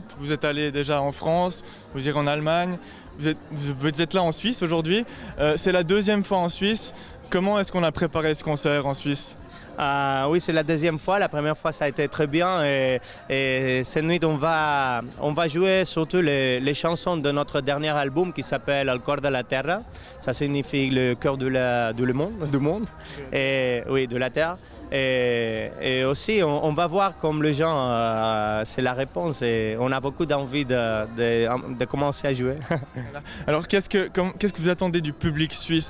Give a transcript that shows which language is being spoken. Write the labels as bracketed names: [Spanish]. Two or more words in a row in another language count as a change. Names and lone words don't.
[French] Vous êtes allé déjà en France, vous irez en Allemagne, vous êtes là en Suisse aujourd'hui. C'est la deuxième fois en Suisse. Comment est-ce qu'on a préparé ce concert en Suisse? Oui, c'est la deuxième fois. La première fois, ça a été très bien. Et cette nuit, on va jouer surtout les chansons de notre dernier album qui s'appelle El cor de la terra. Ça signifie le cœur du monde. Et, oui, de la terre. Et aussi, on va voir comme les gens, c'est la réponse. Et on a beaucoup d'envie de commencer à jouer. Alors, qu'est-ce que vous attendez du public suisse?